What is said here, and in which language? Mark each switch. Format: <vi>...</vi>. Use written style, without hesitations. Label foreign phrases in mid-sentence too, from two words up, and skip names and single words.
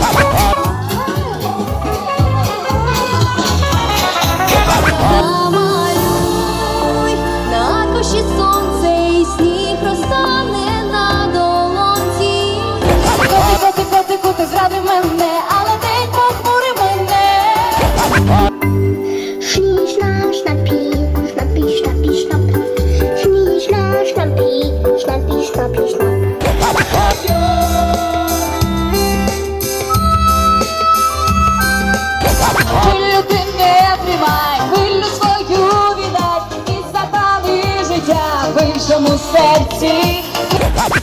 <uk>Намалюй на аркуші сонце і сніг розтане на долонці. Котику, ти зрадив мене, але день похмурив мене.</uk> <de>Schnie, schnappi, schnappi, schnappi, schnapp. Schnie, schnappi, schnappi, schnappi, schnapp.</de> <uk>Хвилю ти не тримай, хвилю свою віддай і запали життя в іншому серці.</uk>